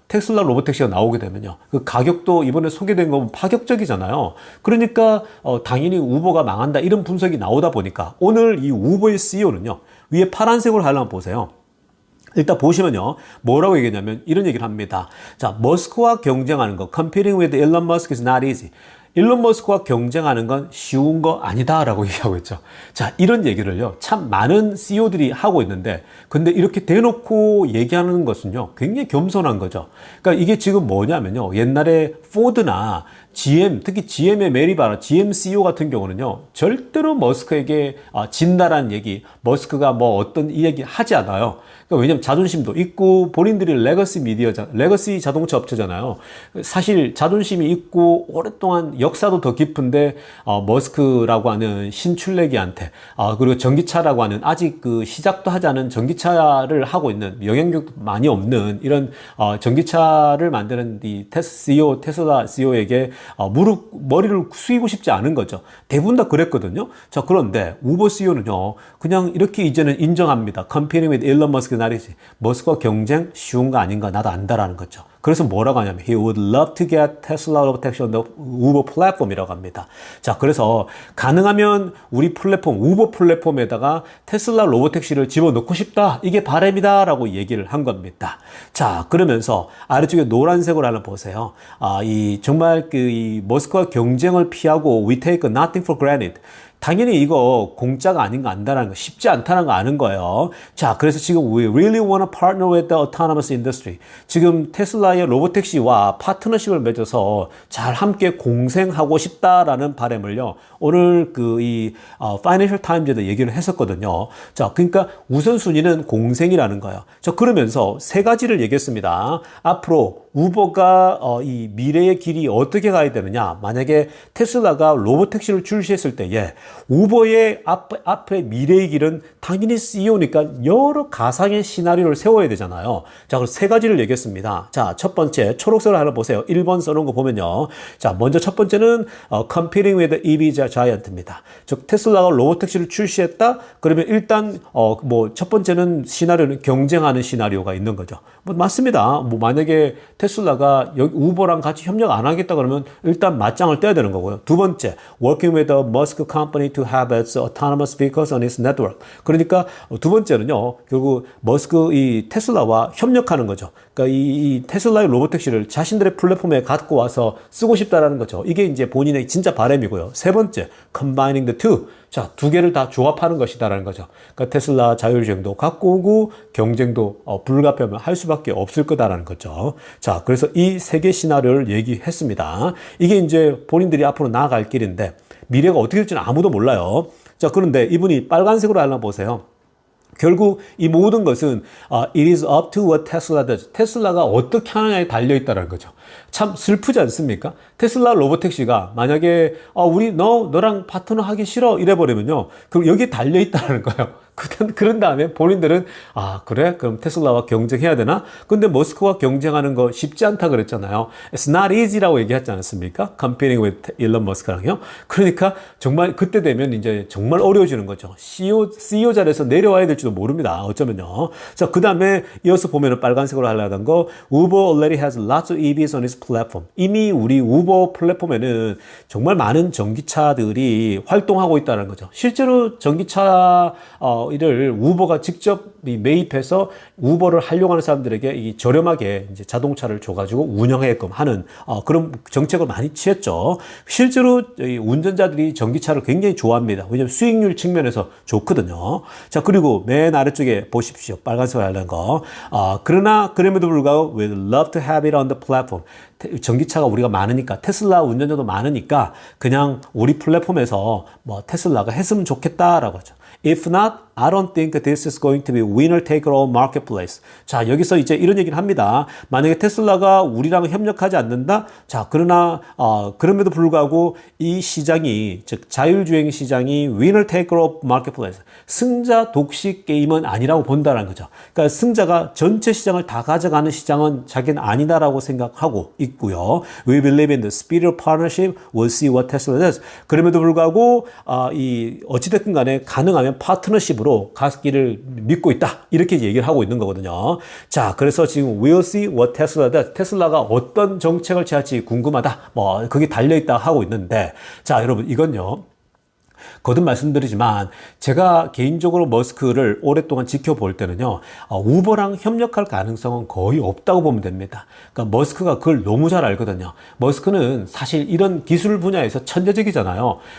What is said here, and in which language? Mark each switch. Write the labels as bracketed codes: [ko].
[ko] 테슬라 로보택시가 나오게 되면요. 그 가격도 이번에 소개된 건 파격적이잖아요. 그러니까 당연히 우버가 망한다 이런 분석이 나오다 보니까 오늘 이 우버의 CEO는요. 위에 파란색으로 하려면 보세요. 일단 보시면요. 뭐라고 얘기했냐면 이런 얘기를 합니다. 자, 머스크와 경쟁하는 거. [en] Competing with Elon Musk is not easy. [ko] 일론 머스크와 경쟁하는 건 쉬운 거 아니다라고 얘기하고 있죠. 자, 이런 얘기를요. 참 많은 CEO들이 하고 있는데 근데 이렇게 대놓고 얘기하는 것은요. 굉장히 겸손한 거죠. 그러니까 이게 지금 뭐냐면요. 옛날에 포드나 GM, 특히 GM의 메리 바라, GM CEO 같은 경우는요, 절대로 머스크에게 진다라는 얘기, 머스크가 뭐 어떤 이 얘기 하지 않아요. 그러니까 왜냐면 자존심도 있고, 본인들이 레거시 자동차 업체잖아요. 사실 자존심이 있고, 오랫동안 역사도 더 깊은데, 머스크라고 하는 신출내기한테, 그리고 전기차라고 하는 아직 그 시작도 하지 않은 전기차를 하고 있는 영향력도 많이 없는 이런, 전기차를 만드는 이 테슬라 CEO에게 머리를 숙이고 싶지 않은 거죠. 대부분 다 그랬거든요. 자, 그런데 우버 CEO는요, 그냥 이렇게 이제는 인정합니다. [en] Competing with Elon Musk is not easy. [ko] 머스크와 경쟁 쉬운 거 아닌가 나도 안다라는 거죠. [en] 그래서 뭐라고 하냐면 He would love to get Tesla robotaxi on the Uber platform이라고 [ko] 합니다. 자, 그래서 가능하면 우리 플랫폼, 우버 플랫폼에다가 테슬라 로보택시를 집어넣고 싶다. 이게 바람이다라고 얘기를 한 겁니다. 자, 그러면서 아래쪽에 노란색으로 하나 보세요. 이 정말 이 머스크와 경쟁을 피하고 [en] We take nothing for granted. [ko] 당연히 이거 공짜가 아닌 거 안다라는 거, 쉽지 않다는 거 아는 거예요. 자, 그래서 지금 [en] We really want to partner with the autonomous industry. [ko] 지금 테슬라의 로보택시와 파트너십을 맺어서 잘 함께 공생하고 싶다라는 바람을요. 오늘 이 파이낸셜 타임즈에도 얘기를 했었거든요. 자, 그러니까 우선순위는 공생이라는 거예요. 자, 그러면서 세 가지를 얘기했습니다. 앞으로 우버가 이 미래의 길이 어떻게 가야 되느냐. 만약에 테슬라가 로보택시를 출시했을 때에 우버의 앞에 미래의 길은 당연히 CEO니까 여러 가상의 시나리오를 세워야 되잖아요. 자, 그럼 세 가지를 얘기했습니다. 자, 첫 번째 초록색을 하나 보세요. 1번 써놓은 거 보면요. 자, 먼저 첫 번째는 [en] Competing with EV Giant [ko] 입니다. 즉 테슬라가 로보택시를 출시했다. 그러면 일단 첫 번째는 시나리오는 경쟁하는 시나리오가 있는 거죠. 뭐 맞습니다. 뭐 만약에 테슬라가 여기 우버랑 같이 협력 안 하겠다 그러면 일단 맞짱을 떼야 되는 거고요. 두 번째, [en] working with the Musk company to have its autonomous vehicles on its network. [ko] 그러니까 두 번째는요, 결국 머스크 이 테슬라와 협력하는 거죠. 그러니까 이 테슬라의 로보택시를 자신들의 플랫폼에 갖고 와서 쓰고 싶다라는 거죠. 이게 이제 본인의 진짜 바람이고요. 세 번째, [en] combining the two. [ko] 자, 두 개를 다 조합하는 것이다라는 거죠. 그러니까 테슬라 자율주행도 갖고 오고 경쟁도 불가피하면 할 수밖에 없을 거다라는 거죠. 자, 그래서 이 세 개 시나리오를 얘기했습니다. 이게 이제 본인들이 앞으로 나아갈 길인데 미래가 어떻게 될지는 아무도 몰라요. 자, 그런데 이분이 빨간색으로 하나 보세요. 결국 이 모든 것은 [en] it is up to what Tesla does. [ko] 테슬라가 어떻게 하느냐에 달려있다는 거죠. 참 슬프지 않습니까? 테슬라 로보택시가 만약에 우리 너랑 파트너 하기 싫어 이래버리면요. 그럼 여기에 달려있다는 거예요. 그런 다음에 본인들은 그래? 그럼 테슬라와 경쟁해야 되나? 근데 머스크와 경쟁하는 거 쉽지 않다 그랬잖아요. [en] It's not easy라고 [ko] 얘기하지 않았습니까? [en] Competing with Elon Musk랑요. [ko] 그러니까 정말 그때 되면 이제 정말 어려워지는 거죠. CEO 자리에서 내려와야 될지도 모릅니다. 어쩌면요. 자, 그 다음에 이어서 보면은 빨간색으로 하려던 거 [en] Uber already has lots of EVs on its platform. [ko] 이미 우리 우버 플랫폼에는 정말 많은 전기차들이 활동하고 있다는 거죠. 실제로 전기차 이를 우버가 직접 매입해서 우버를 하려고 하는 사람들에게 이 저렴하게 이제 자동차를 줘가지고 운영하게끔 하는 그런 정책을 많이 취했죠. 실제로 이 운전자들이 전기차를 굉장히 좋아합니다. 왜냐하면 수익률 측면에서 좋거든요. 자, 그리고 맨 아래쪽에 보십시오. 빨간색으로 하는 거. 그러나 그럼에도 불구하고 [en] we'd love to have it on the platform. [ko] 전기차가 우리가 많으니까 테슬라 운전자도 많으니까 그냥 우리 플랫폼에서 뭐 테슬라가 했으면 좋겠다라고 하죠. [en] If not, I don't think this is going to be winner take all marketplace. [ko] 자, 여기서 이제 이런 얘기를 합니다. 만약에 테슬라가 우리랑 협력하지 않는다? 자, 그러나, 그럼에도 불구하고 이 시장이, 즉, 자율주행 시장이 [en] winner take all marketplace. [ko] 승자 독식 게임은 아니라고 본다는 거죠. 그러니까 승자가 전체 시장을 다 가져가는 시장은 자기는 아니다라고 생각하고 있고요. [en] We believe in the spirit of partnership. We'll see what Tesla does. [ko] 그럼에도 불구하고, 어찌됐든 간에 가능하면 파트너십으로 가기를 믿고 있다. 이렇게 얘기를 하고 있는 거거든요. 자, 그래서 지금 [en] we'll see what Tesla does. [ko] 테슬라가 어떤 정책을 취할지 궁금하다. 뭐, 그게 달려있다 하고 있는데, 자, 여러분, 이건요. 거듭 말씀드리지만 제가 개인적으로 머스크를 오랫동안 지켜볼 때는요, 우버랑 협력할 가능성은 거의 없다고 보면 됩니다. 그러니까 머스크가 그걸 너무 잘 알거든요. 머스크는 사실 이런 기술 분야에서 천재적이잖아요.